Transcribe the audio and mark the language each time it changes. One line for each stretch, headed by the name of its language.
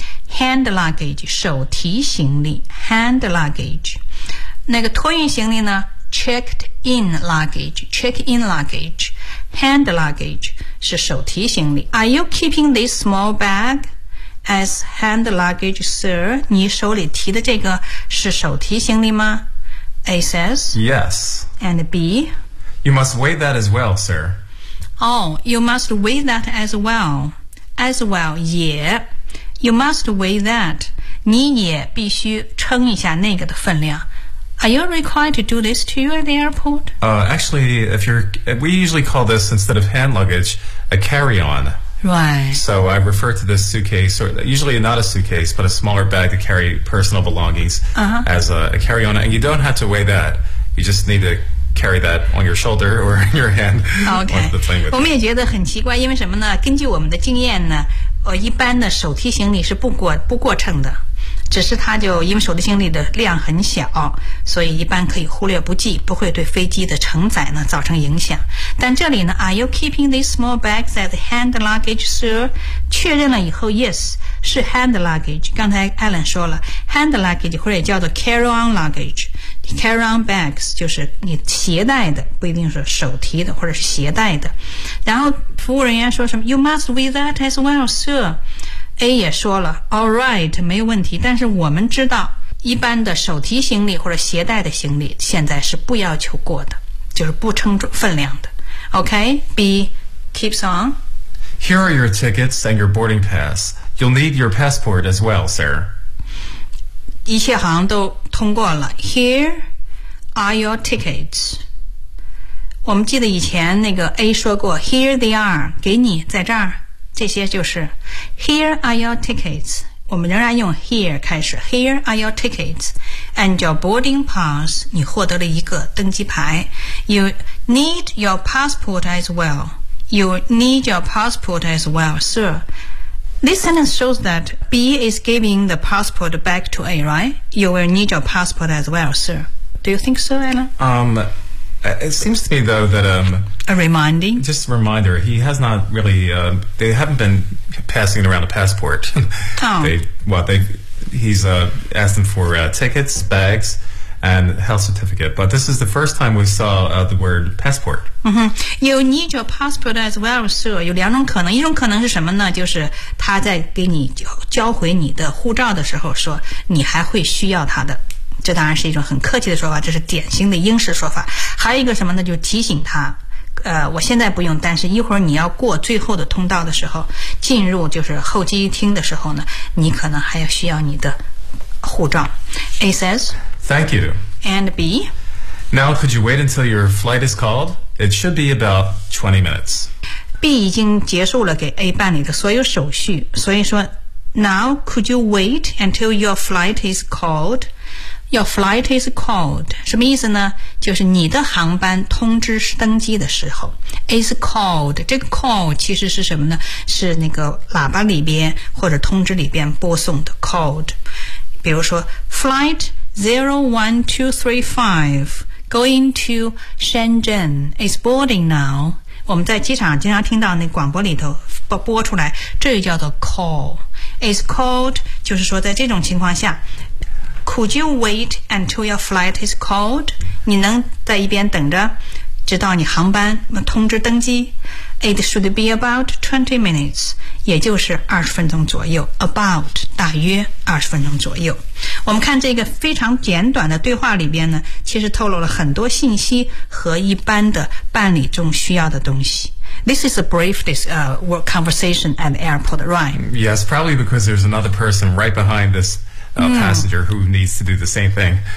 English: Hand luggage,
Chinese: 手提行李
English: hand luggage.
Chinese: 那个托运行李呢
English: checked in luggage. Hand luggage
Chinese: 是手提行李。
English: Are you keeping this small bag as hand luggage, sir?
Chinese: 你手里提的这个是手提行李吗？
English: A says, Yes. And B? You must weigh that as well, sir. Oh, you must weigh that as well. As well,
Chinese: 也
English: You must weigh that. 你也必须称一下那个的分量。 Are you required to do this too at the airport? Actually, we usually call this, instead of hand luggage, a carry-on. Right. So I refer to this suitcase, or usually not a suitcase, but a smaller bag to carry personal belongings as a carry-on. And you don't have to weigh that. You just need to carry that on your shoulder or in your hand. Okay.
Chinese: 我们也觉得很奇怪，因为什么呢？根据我们的经验呢，一般的手提行李是不过秤的。只是它就因为手提行李的量很小，所以一般可以忽略不计，不会对飞机的承载呢造成影响。但这里呢
English: ，Are you keeping these small bags as hand luggage, sir?
Chinese: 确认了以后 ，
English: Yes，
Chinese: 是 hand luggage。刚才 Alan 说了 ，hand luggage 或者也叫做
English: carry-on luggage，carry-on bags
Chinese: 就是你携带的，不一定是手提的或者是携带的。然后服务人员说什么 ？
English: You must weigh that as well, sir。
Chinese: A 也说了 ,
English: All right,
Chinese: 没有问题。但是我们知道一般的手提行李或者携带的行李现在是不要求过的就是不称分量的。
English: OK,B keeps on. Here are your tickets and your boarding pass. You'll need your passport as well, sir.
Chinese: 一切好像都通过了。
English: Here are your tickets.
Chinese: 我们记得以前那个 A 说过 ,
English: Here they are,
Chinese: 给你在这儿。这些就是
English: Here are your tickets
Chinese: 我们仍然用
English: here
Chinese: 开始
English: Here are your tickets And your boarding pass
Chinese: 你获得了一个登机牌
English: You need your passport as well You need your passport as well, sir This sentence shows that B is giving the passport back to A, right? You will need your passport as well, sir Do you think so, Anna? It seems to me, though, that... A reminding? Just a reminder. He has not really... they haven't been passing around a passport. Oh. He's asked them for tickets, bags, and health certificate. But this is the first time we saw the word passport. Mm-hmm. You need your passport as well, sir.
Chinese: 有两种可能。一种可能是什么呢？就是他在给你交回你的护照的时候说你还会需要他的。这当然是一种很客气的说法，这是典型的英式说法。还有一个什么呢？就提醒他，我现在不用，但是一会儿你要过最后的通道的时候，进入就是候机厅的时候呢，你可能还要需要你的护照。
English: A says, Thank you. And B, Now could you wait until your flight is called? It should be about 20 minutes.
Chinese: B 已经结束了给 A 办理的所有手续，所以说
English: Now could you wait until your flight is called? Your flight is called.
Chinese: 什么意思呢？就是你的航班通知登机的时候
English: is called.
Chinese: 这个 call 其实是什么呢？是那个喇叭里边或者通知里边播送的 called. 比如说
English: Flight 01235 going to Shenzhen is boarding now.
Chinese: 我们在机场经常听到那广播里头播出来，这就叫做 call.
English: It's called,
Chinese: 就是说在这种情况下，
English: Could you wait until your flight is called?
Chinese: 你能在一边等着直到你航班通知登机。
English: It should be about 20 minutes,
Chinese: 也就是20分钟左右。 About, 大约20分钟左右。我们看这个非常简短的对话里边呢，其实透露了很多信息和一般的办理中需要的东西。
English: This is a brief conversation at the airport, right? Yes, probably because there's another person right behind thisPassenger who needs to do the same thing.